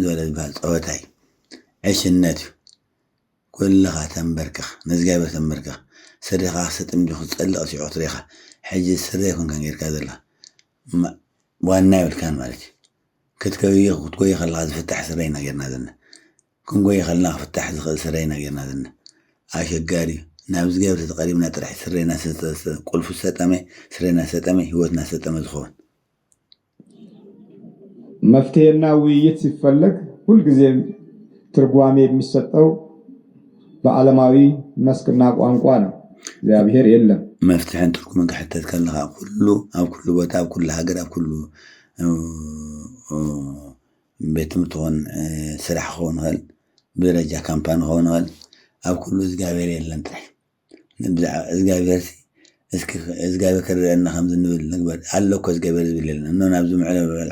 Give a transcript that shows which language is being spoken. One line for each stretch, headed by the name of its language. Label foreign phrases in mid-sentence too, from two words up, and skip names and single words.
Tigrinya: ዝበለ ዝበሃል ፀወታ እዩ፣ ዕሽነት እዩ። ኩልኻ ተንበርክኽ ንእግዚአብሔር ተንበርክኽ ስሪኻ ክስጥም ዲኹ ዝፀልቕ ሲዑ ትሪኢኻ ሕጂ ስረይ ኮንካ ጌርካ ዘላ ዋና ይብልካን ማለት እዩ። ክትጎይ ከለካ ዝፍታሕ ስረይና ጌርና ዘለና ክንጎይ ከለና ክፍታሕ ዝኽእል ስረይና ጌርና ዘለና ኣሸጋሪ እዩ። ናብ እግዚኣብሔር ተቐሪብና ጥራሕ ስረይና ቁልፉ ሰጠመ ስረይና ሰጠመ ሂወትና ሰጠመ ዝኸውን
Amharic: መፍትሄና ውይይት ሲፈለግ ሁልጊዜም ትርጓሜ የሚሰጠው በዓለማዊ መስክና ቋንቋ ነው። እግዚአብሔር የለም።
Tigrinya: መፍትሕን ትርጉምን ክሕተት ከለካ ኩሉ ኣብ ኩሉ ቦታ ኣብ ኩሉ ሃገር ኣብ ኩሉ ቤት ትምህርቲ ክኾን ስራሕ ክኸውን ይኽእል ብደረጃ ካምፓኒ ክኸውን ይኽእል ኣብ ኩሉ እግዚአብሔር የለን ጥራሕ እግዚአብሔር እስኪ እግዚአብሔር ከረአና ከምዚ ንብል ንግበር ኣለኮ እግዚአብሔር ዝብል የለን እኖ ናብዚ ምዕራብ